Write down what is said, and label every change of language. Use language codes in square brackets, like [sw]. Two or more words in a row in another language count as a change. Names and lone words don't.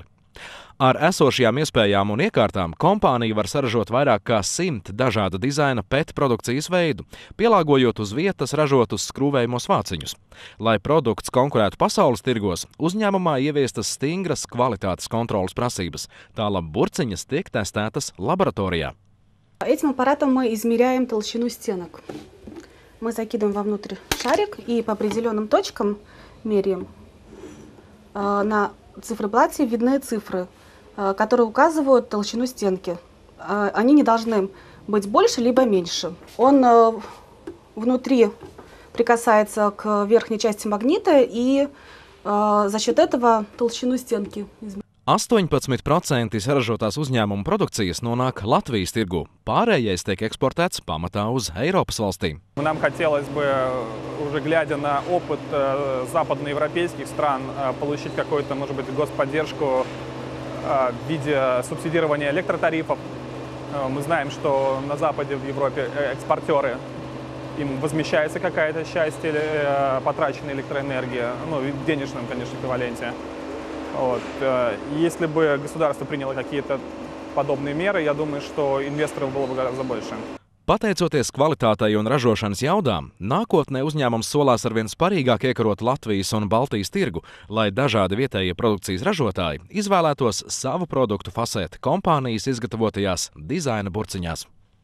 [lv] Ar esošajām iespējām un iekārtām kompānija var saražot vairāk kā 100 dažāda dizaina PET produkcijas veidu, pielāgojot uz vietas ražotus skrūvējumos vāciņus. Lai produkts konkurētu pasaules tirgos, uzņēmumā ieviestas stingras kvalitātes kontrolas prasības, tālāk burciņas tiek testētas laboratorijā. [ru] Этим аппаратом мы измеряем толщину стенок. Мы закидываем вовнутрь шарик и по определенным точкам меряем. На циферблате видны цифры, которые указывают толщину стенки. Они не должны быть больше либо меньше. Он внутри прикасается к верхней части магнита и за счет этого толщину стенки измеряет. [lv] 18% saražotās uzņēmumu produkcijas nonāk Latvijas tirgu. Pārējais tiek eksportēts pamatā uz Eiropas valstīm. [ru] Нам хотелось бы, уже глядя на опыт западноевропейских стран, получить какую-то, может быть, господдержку в виде субсидирования электротарифов. Мы знаем, что на Западе, в Европе экспортеры, им возмещается какая-то часть потраченной электроэнергии, ну, в денежном, конечно, эквиваленте. Вот. Если бы государство приняло какие-то подобные меры, я думаю, что инвесторов было бы гораздо больше. [lv] Pateicoties kvalitātei un ražošanas jaudām, nākotnē uzņēmums solās arvien sparīgāk iekarot Latvijas un Baltijas tirgu, lai dažādi vietējie produkcijas ražotāji izvēlētos savu produktu fasēt kompānijas izgatavotajās dizaina burciņās.